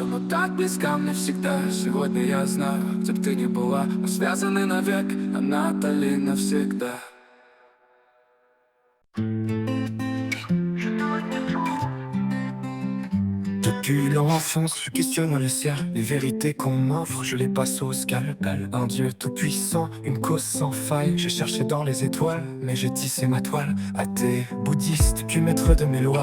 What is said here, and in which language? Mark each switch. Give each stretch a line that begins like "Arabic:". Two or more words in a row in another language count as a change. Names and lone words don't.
Russian: так близко мне всегда. Сегодня я знаю, где бы ты ни была, мы связаны навек, а Натали навсегда.
French: Depuis l'enfance, je questionne le ciel. Les vérités qu'on m'offre, je les passe au scalpel. Un Dieu tout-puissant, une cause sans faille. J'ai cherché dans les étoiles, mais j'ai tissé ma toile. Athée, bouddhiste, maître de mes lois.